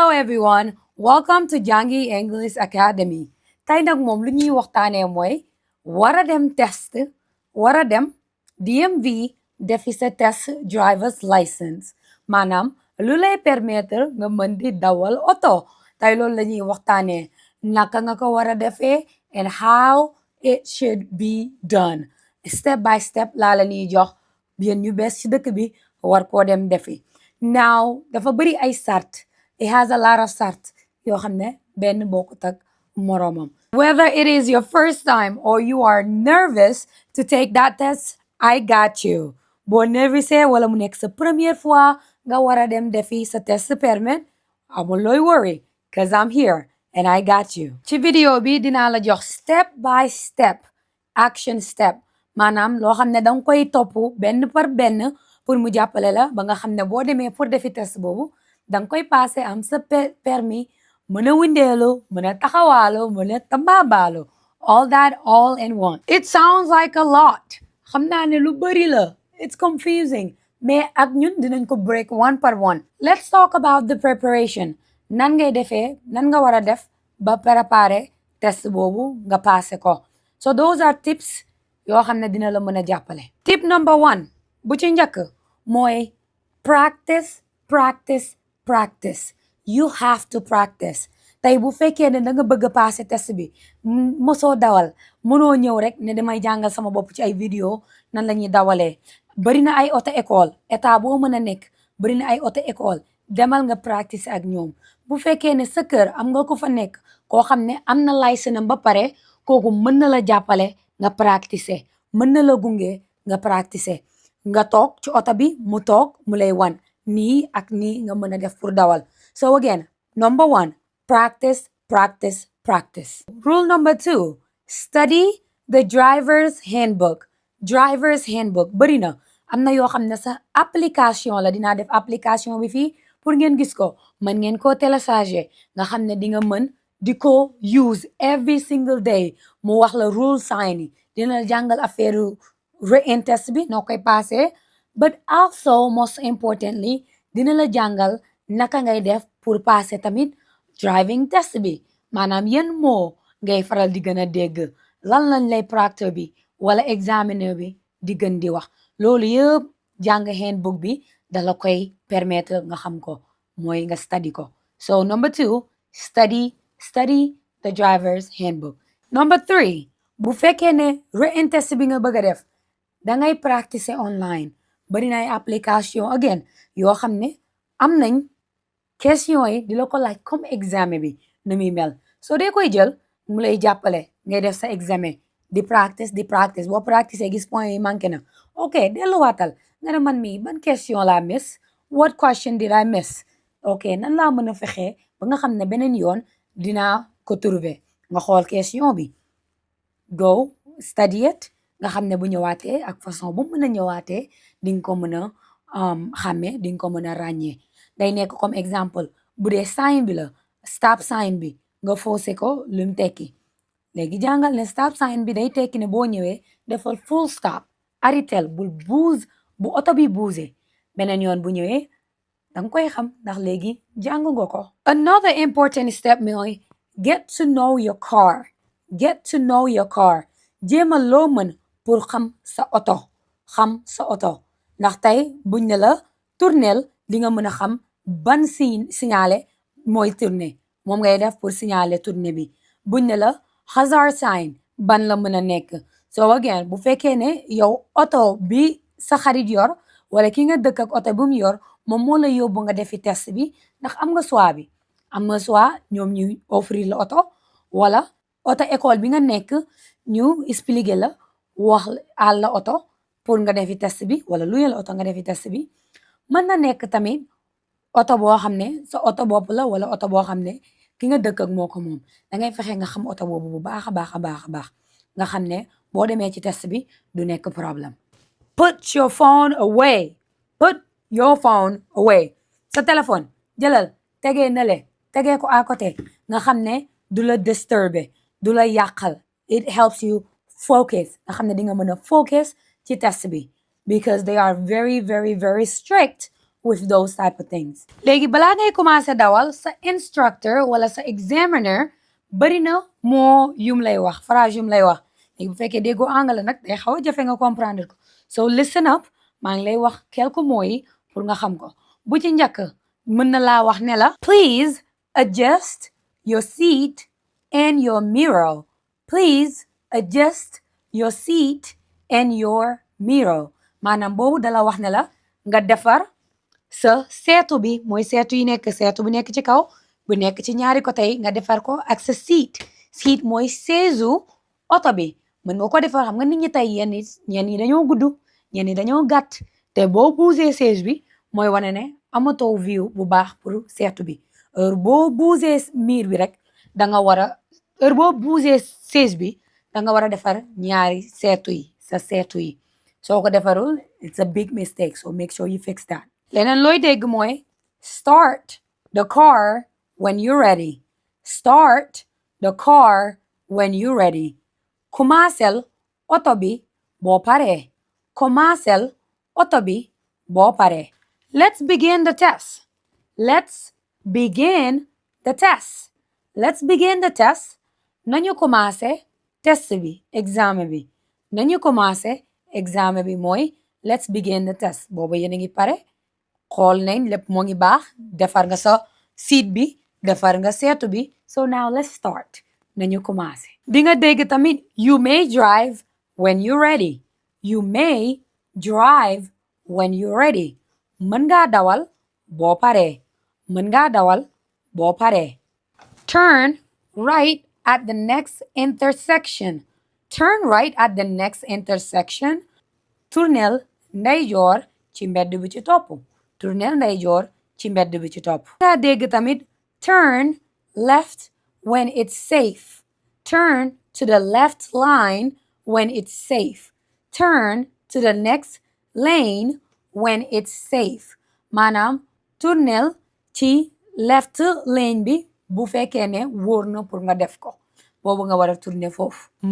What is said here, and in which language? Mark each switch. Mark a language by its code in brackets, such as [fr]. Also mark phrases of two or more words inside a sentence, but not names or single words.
[en] everyone! Welcome to Jangi-English-Academy. [wo] Tay nag moom lu ñuy waxtaanee mooy war a dem test, war a dem DMV defi sa test [en] driver's license. [wo] Maanaam lu lay permettre nga mën di dawal oto. Tay loolu la ñuy waxtaanee naka nga ko war a defee [en] and how it should be done. Step by step [wo] laa la ñuy jox yéen ñu bees ci dëkk bi war koo dem defi. Now dafa bëri ay sart. It has a lot of sart yoo xam ne benn bokkut ak moroomam. [en] Whether it is your first time or you are nervous to take that test, I got you. [wo] Boo nervousé wala mu nekk sa [fr] première fois [wo] nga war a dem defi sa test permit, amul looy worry [en] cause I'm here and I got you. [wo] Ci vidéo bi dinaa la jox [en] step by step, action step. [wo] Maanaam loo xam ne danga koy topp benn par benn pour mu jàppale la ba nga xam ne boo demee pour defi test boobu danga koy passé am sa permis mën a windeelu mën a taxawaalu mën a tambaabaalu [en] all that all in one. It sounds like a lot. [wo] Xam naa ne lu bëri la. [en] It's confusing. [wo] Mais ak ñun dinañ ko [en] break one par one. Let's talk about the preparation. [wo] Nan ngay defee, nan nga war a def ba préparer test boobu nga passé ko. [en] So those are tips [wo] yoo xam ne dina la mën a jàppale. [en] Tip number 1 [wo] bu ci njëkk mooy [en] practice, practice, practice. You have to practice. [wo] Tey bu fekkee ne da nga bëgg a passé test bi mosoo dawal mënoo ñëw rek ne damay jàngal sama bopp ci ay vidéo nan la ñuy dawalee. Bari na ay [fr] auto école [wo] état boo mën a nekk bari na ay [fr] auto école [wo] demal nga practice ak ñoom. Bu fekkee ne sa kër am nga ko fa nekk koo xam ne am na licence am ba pare kooku mën na la jàppale nga practice mën na la gunge nga practice nga toog ci oto bi mu toog mu lay wan nii ak nii nga mën a def pour dawal. [en] So again, number 1, practice, practice, practice. Rule number 2, study the driver's handbook. Driver's handbook [wo] bari na am na yoo xam ne sa application la dinaa def application bi fii pour ngeen gis ko mën ngeen koo télécharger nga xam ne di nga mën di ko use [en] every single day [wo] mu wax la rule sign yi dina la jàngal affaire [en] written test [wo] bi noo koy passé [en] but also most importantly [wo] dina la jàngal naka ngay def pour passé tamit [en] driving test [wo] bi maanaam yan moo ngay faral di gën a dégg lan lañ lay proctor bi wala examiner bi di gën di wax loolu yëpp jàng handbook bi dala koy permettre nga xam ko mooy nga study ko. [en] So number 2, study the driver's handbook. Number 3, [wo] bu fekkee ne [en] written test [wo] bi nga bëgg a def dangay practice online. Bari na ay application again yoo xam ne am nañ question yi di la ko laaj comme examen bi nu muy mel soo dee koy jël mu lay jàppale ngay def sa examen di practice boo practice gis point yi manqué na ok delluwaatal nga ne man mii ban question laa miss, [en] what question did I miss, [wo] ok nan laa mën a fexee ba nga xam ne beneen yoon dinaa ko trouver nga xool question bi [en] go study it [wo] nga xam ne bu ñëwaatee ak façon bu mën a ñëwaatee di nga ko mën a xàmme di nga ko mën a ràññee. Day nekk [fr] comme exemple [wo] bu dee sign bi la [en] stop sign [wo] bi nga forcé ko lu mu tekki léegi jàngal ne [en] stop sign [wo] bi day tekki ne boo ñëwee defal [en] full stop [wo] aritel bul buuse bu oto bi buuse beneen yoon bu ñëwee danga koy xam ndax léegi jàng nga ko. [en] Another important step mooy get to know your car. [wo] Jéemal loo mën pour xam sa oto ndax tey buñ ne la tournel di nga mën a xam ban signalé mooy tourner moom ngay def pour signaler tourner bi buñ ne la [en] hazard sign [wo] ban la mën a nekk. So again bu fekkee ne yow oto bi sa xarit yor wala ki nga dëkk ak oto bu mu yor moom moo la yóbbu nga defi test bi ndax am nga choix ñoom ñu offrir la oto wala oto école bi nga nekk ñu expliquer la wax àll la oto pour nga defi test bi wala luye la oto nga defi test bi mën na nekk tamit oto boo xam ne sa oto bopp la wala oto boo xam ne ki nga dëkk ak moo ko moom dangay fexe nga xam oto boobu bu baax a baax nga xam ne boo demee ci test bi du nekk problème. [en] Put your phone away. [wo] Sa téléphone jëlal tegee na le tegee ko [fr] à côté [wo] nga xam ne du la disturber du la yàqal. [en] It helps you focus [wo] nga xam ne di nga mën a focus ci test bi [en] because they are very very very strict with those type of things. [wo] Léegi balaa ngay commencé dawal sa instructor wala sa examiner bari na moo yum lay wax phrase yum lay wax léegi bu fekkee déggoo anglais nag day xaw a jafe nga comprendre ko [en] so listen up [wo] maa ngi lay wax [fr] quelques mots [wo] yi pour nga xam ko bu ci njëkk mën na laa wax ne la [en] please adjust your seat and your mirror. Please adjust your seat and your mirror. [wo] Maanaam boobu dala wax ne la nga defar sa seetu bi mooy seetu yi nekk seetu bu nekk ci kaw bu nekk ci ñaari côté yi nga defar ko ak sa seat. Seat mooy seesu oto bi mën nga ko defar xam nga nit ñi tey ñenn yi dañoo gudd ñenn yi dañoo gàtt te boo bougé sees bi mooy wane ne amatoo view bu baax pour seetu bi heure boo bougé miir bi rek danga war a heure boo bougé sees bi danga war a defar ñaari seetu yi sa seetu yi soo ko defarul [en] it's a big mistake so make sure you fix that. [wo] Leneen looy dégg mooy [en] start the car when you're ready. Start the car when you're ready. [wo] Commencel oto bi boo paree. Commencel oto bi boo paree. [en] Let's begin the test. Let's begin the test. Let's begin the test. [wo] Nañu commencé test bi examen bi. Nañu commencé examen bi mooy [en] let's begin the test. [wo] Boobu yéen a ngi pare xool nañ lépp moo ngi baax defar nga sa seat bi defar nga seetu bi [en] so now let's start. [wo] Nañu commencé. Di nga dégg tamit [en] you may drive when you're ready. You may drive when you're ready. [wo] Mën ngaa dawal boo paree. Mën ngaa dawal boo paree. [en] Turn right at the next intersection. Turn right at the next intersection. [wo] Tournel ndeyjoor ci mbedd bi ci topp. Tournel ndeyjoor ci mbedd bi ci topp. Nga dégg tamit [en] turn left when it's safe. Turn to the left line when it's safe. Turn to the next lane when it's safe. [wo] Maanaam tournel ci [en] left lane [wo] bi bu fekkee ne wóor na pour nga def ko boobu nga war a tourner foofu.